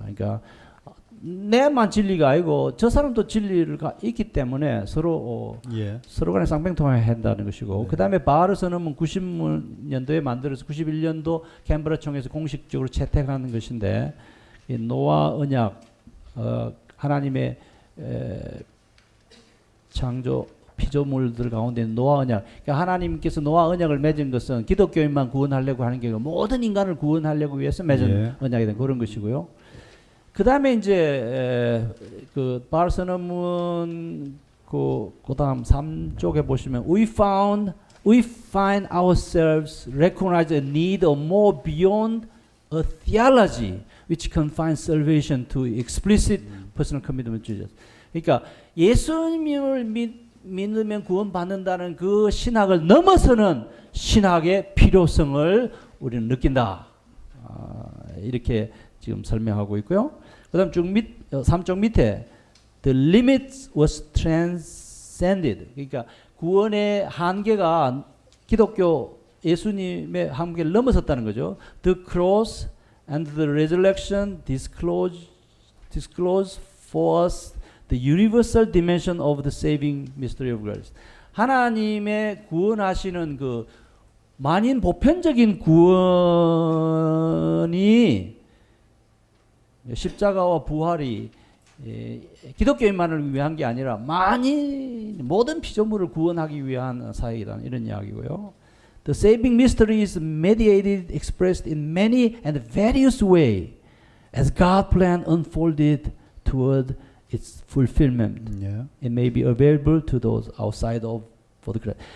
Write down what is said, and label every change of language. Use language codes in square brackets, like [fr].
[ko] 그러니까 내만 진리가 아니고 저 사람도 진리가 있기 때문에 서로 간에 쌍방통행을 한다는 것이고, 그 다음에 바하르 선언은 90년도에 만들어서 91년도 캔버라 총회에서 공식적으로 채택하는 것인데, 이 노아 언약, 하나님의 창조 피조물들 가운데 노아 언약, 그러니까 하나님께서 노아 언약을 맺은 것은 기독교인만 구원하려고 하는 게 아니고 모든 인간을 구원하려고 위해서 맺은 언약이 된 그런 것이고요. 그 다음에 이제 그 바하르 선언문 그 다음 3쪽에 보시면 [en] we find ourselves recognize a need of more beyond a theology which confines salvation to explicit personal commitment to Jesus. [ko] 그러니까 예수님을 믿으면 구원받는다는 그 신학을 넘어서는 신학의 필요성을 우리는 느낀다. 이렇게 지금 설명하고 있고요. 그 다음 3쪽 밑에 [en] the limit was transcended. [ko] 그러니까 구원의 한계가 기독교 예수님의 한계를 넘어섰다는 거죠. [en] The cross and the resurrection disclose for us the universal dimension of the saving mystery of grace. [ko] 하나님의 구원하시는 그 만인 보편적인 구원이 십자가와 부활이 기독교인만을 위한 게 아니라 모든 피조물을 구원하기 위한 사역이라는 이런 이야기고요. [en] The saving mystery is mediated, expressed in many and various ways as God plan unfolded toward its fulfillment. It may be available to those outside of for the Christ.